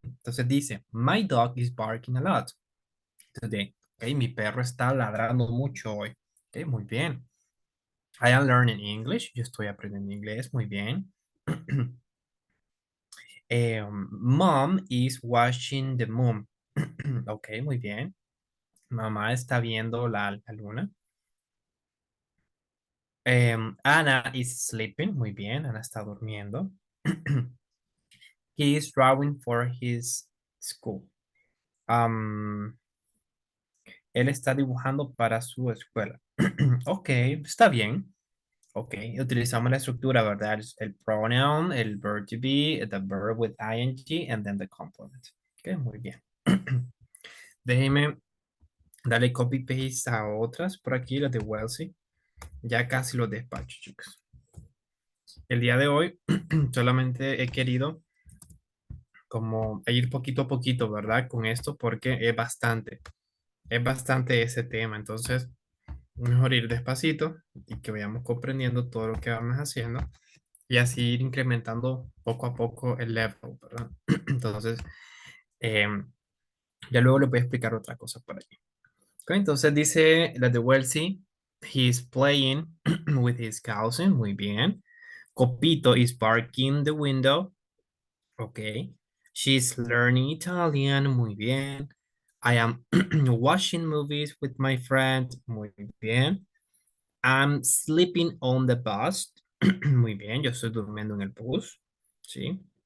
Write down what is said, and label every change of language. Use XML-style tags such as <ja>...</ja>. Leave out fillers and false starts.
<es>Entonces dice,</es> <en>my dog is barking a lot today.</en> <es>Ok, mi perro está ladrando mucho hoy. Ok, muy bien.</es> <en>I am learning English.</en> <es>Yo estoy aprendiendo inglés. Muy bien.</es> <en>Mom is watching the moon.</en> <es>Ok, muy bien. Mamá está viendo la luna.</es> <en>Anna is sleeping.</en> <es>Muy bien, Ana está durmiendo.</es> <en>He is drawing for his school.</en> <es>Um, Él está dibujando para su escuela. Ok, está bien. Ok, utilizamos la estructura, ¿verdad?</es> <en>El pronoun, el verb to be, the verb with ing, and then the complement.</en> <es>Ok, muy bien. Déjeme darle copy paste a otras por aquí, las de Wellesley. Ya casi los despacho, chicos. El día de hoy solamente he querido como ir poquito a poquito, ¿verdad? Con esto porque es bastante ese tema. Entonces, mejor ir despacito y que vayamos comprendiendo todo lo que vamos haciendo y así ir incrementando poco a poco el level, ¿verdad? Entonces, ya luego les voy a explicar otra cosa por aquí. Ok, entonces dice la de Wellesley,</es> <en>he's playing with his cousin,</en> <es>muy bien.</es> <en>Copito is barking the window, ok. She's learning Italian,</en> <es>muy bien.</es> <en>I am watching movies with my friend, muy bien. I'm sleeping on the bus,</en> <es>muy bien, yo estoy durmiendo en el bus, ¿sí?</es>